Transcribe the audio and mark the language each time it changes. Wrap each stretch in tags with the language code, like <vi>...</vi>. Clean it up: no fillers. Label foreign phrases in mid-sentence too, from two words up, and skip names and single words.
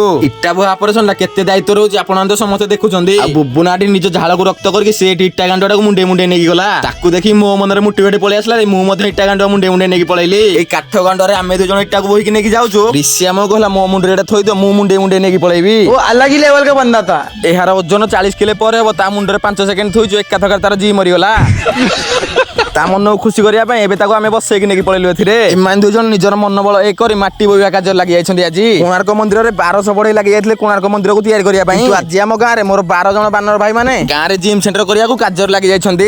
<or>ଇଟା ବୋହା ଅପରେସନଟା କେତେ ଦାୟିତ୍ୱ ରହୁଛି ଆପଣ ତ ସମସ୍ତେ ଦେଖୁଛନ୍ତି। ଆଉ ବୁବୁନାଟି ନିଜ ଝାଳକୁ ରକ୍ତ କରିକି ସେ ଇଟା ଗାଣ୍ଡଟାକୁ ମୁଣ୍ଡେ ମୁଣ୍ଡେ ନେଇକି ଗଲା। ତାକୁ ଦେଖି ମୋ ମନରେ ମୁଟି ବେଟି ପଳେଇ ଆସିଲା। ମୁଁ ମଧ୍ୟ ଇଟା ଗାଣ୍ଡ ମୁଣ୍ଡେ ମୁଣ୍ଡେ ନେଇକି ପଳେଇଲି। ଏଇ କାଠ ଗାଣ୍ଡରେ ଆମେ 2 ଜଣ ଇଟାକୁ ବୋହିକି ନେଇକି ଯାଉଛୁ। ରିସି ଆମକୁ କହିଲା ମୋ ମୁଣ୍ଡରେ ଏଟା ଥୋଇଦିଅ, ମୁଁ ମୁଣ୍ଡେ ମୁଣ୍ଡେ ନେଇକି ପଳେଇବି।</or> <hi>वो अलग ही लेवल का बंदा था।</hi> <or>ଏହାର ଓଜନ 40 କିଲୋ ପରେ ହବ। ତା ମୁଣ୍ଡରେ 5 ସେକେଣ୍ଡ ଥୋଇଛୁ, ଏକାଥରେ ତାର ଜି ମରିଗଲା। ତା ମନକୁ ଖୁସି କରିବା ପାଇଁ ଏବେ ତାକୁ ଆମେ ବସେଇକି ନେଇକି ପଳେଇଲୁ ଏଥିରେ। ଏମାନେ 2 ଜଣ ନିଜର ମନୋବଳ ଏକ କରି ମାଟି ବୋହିବା କାର୍ଯ୍ୟରେ ଲାଗି ଯାଇଛନ୍ତି। ଆଜି କୋଣାର୍କ ମନ୍ଦିରରେ 1200 ବଢେଇ ଲାଗି ଯାଇଥିଲେ କୋଣାର୍କ ମନ୍ଦିରକୁ ତିଆରି କରିବା ପାଇଁ। କିନ୍ତୁ ଆଜି ଆମ ଗାଁରେ ମୋର 12 ଜଣ ବାନର ଭାଇ ମାନେ ଗାଁରେ ଜିମ୍ ସେଣ୍ଟର କରିବାକୁ କାର୍ଯ୍ୟରେ ଲାଗି ଯାଇଛନ୍ତି।</or>